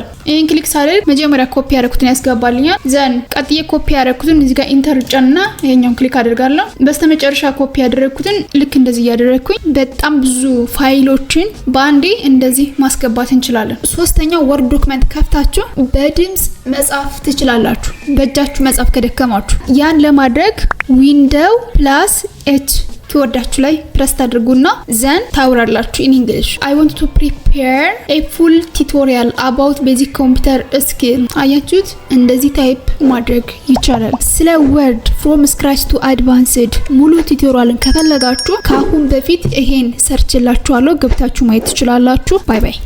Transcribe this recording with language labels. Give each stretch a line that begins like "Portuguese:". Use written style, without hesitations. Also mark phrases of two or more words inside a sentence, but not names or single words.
Amharic: ይሄን ክሊክ ሳደርግ መጀመሪያ ኮፒ ያደረኩትን ያስገባልኛል። ዘን ቀጥዬ ኮፒ ያደረኩትን እዚህ ጋር ኢንተር ጫንና ይሄኛውን ክሊክ አድርጋለሁ። በስተመጨረሻ ኮፒ ያደረኩትን ልክ እንደዚህ ያደረኩኝ በጣም ብዙ ፋይሎችን ባንዴ እንደዚህ ማስገባት እንችላለን። ሶስተኛው
English: Word document
Amharic: ከፍታችሁ በድምጽ መጻፍ ትችላላችሁ፣ በእጃችሁ መጻፍ ከደከማችሁ። ያን ለማድረግ
English: Windows plus H
Amharic: ኪወርዳችሁ ላይ ፕረስ ታድርጉና ዘን ታውራላችሁ
English: in English. I want to prepare a full tutorial about basic computer skill.
Amharic: አያችሁት? እንደዚህ ታይፕ ማድረግ ይቻላል። ስለ ወርድ
English: from scratch to advanced
Amharic: ሙሉ ቱቶሪያልን ከፈለጋችሁ ከአሁን በፊት ይሄን ሰርችላችኋለሁ፣ ገብታችሁ ማየት ትችላላችሁ። ባይ ባይ።